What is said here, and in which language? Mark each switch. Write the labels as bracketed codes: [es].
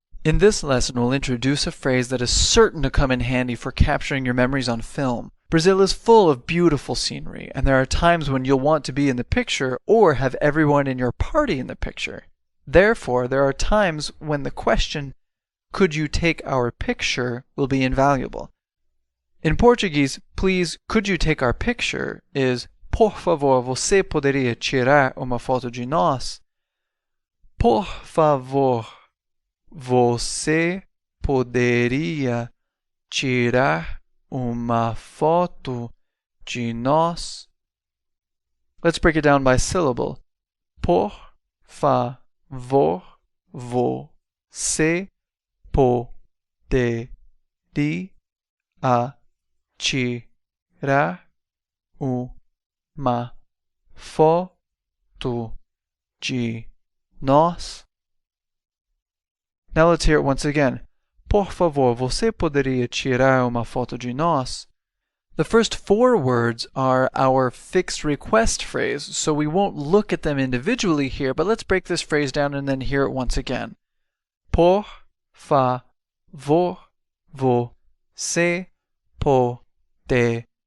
[en] In this lesson, we'll introduce a phrase that is certain to come in handy for capturing your memories on film. Brazil is full of beautiful scenery, and there are times when you'll want to be in the picture or have everyone in your party in the picture. Therefore, there are times when the question, "Could you take our picture?" will be invaluable. In Portuguese, please, could you take our picture is [pt] por favor, você poderia tirar uma foto de nós? Por favor, você poderia tirar uma foto de nós? [en] Let's break it down by syllable. [pt] Por favor, você poderia tirar uma foto de nós? [en] Now let's hear it once again. [pt] Por favor, você poderia tirar uma foto de nós? [en] The first 4 words are our fixed request phrase, so we won't look at them individually here, but let's break this phrase down and then hear it once again. [pt] Por favor, você poderia.